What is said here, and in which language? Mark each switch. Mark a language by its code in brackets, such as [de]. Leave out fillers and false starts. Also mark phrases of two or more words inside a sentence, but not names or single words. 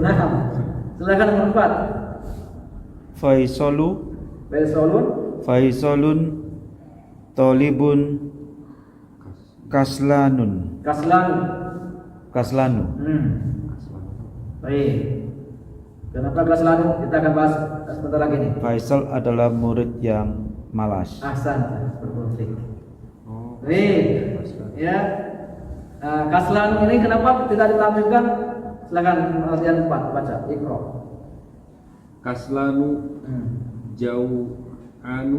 [id] Nah, silakan nomor 4. Faisalun Faisalun [ar] tolibun kaslanu. [id] Kaslanu. Baik. Kenapa kaslanu? Kita akan bahas sebentar lagi nih. Faisal adalah murid yang malas. Ahsan, berkonflik. Oh. Baik. Ya. Kaslanu ini kenapa tidak ditampilkan? Silakan artian 4 baca. Iqra. Kaslanu jauh anu.